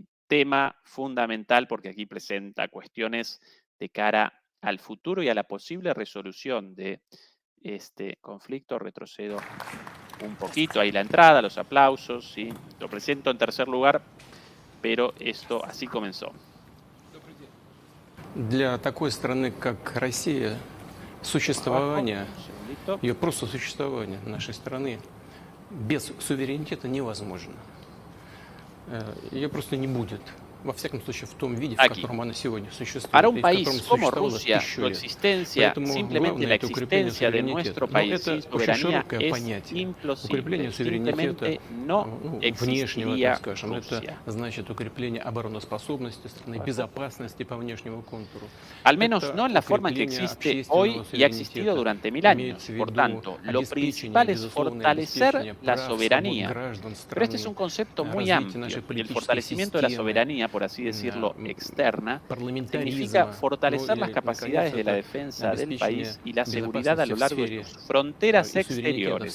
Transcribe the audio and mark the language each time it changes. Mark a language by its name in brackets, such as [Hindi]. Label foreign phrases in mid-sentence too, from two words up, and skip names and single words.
[Spanish] Tema fundamental porque aquí presenta cuestiones de cara al futuro y a la posible resolución de este conflicto. Retrocedo un poquito, ahí la entrada, los aplausos, ¿sí? Lo presento en tercer lugar, pero esto así comenzó. [Russian] Для такой страны, как Россия, существование, ее просто существование нашей страны без суверенитета невозможно. Ее просто не будет. Во всяком случае, в том виде, в котором она сегодня существует. [Spanish] Para un país como Rusia, su existencia, simplemente la existencia de nuestro país sin soberanía es imposible. Simplemente no existiría Rusia. [Russian] Значит укрепление обороноспособности страны, безопасности по внешнему контуру. [Spanish] Al menos no en la forma en que existe hoy y ha existido durante 1000 años. Por tanto, lo principal es fortalecer la soberanía. Pero este es un concepto muy amplio. Y el fortalecimiento de la soberanía, por así decirlo, externa, significa fortalecer las capacidades de la defensa del país y la seguridad a lo largo de sus fronteras exteriores.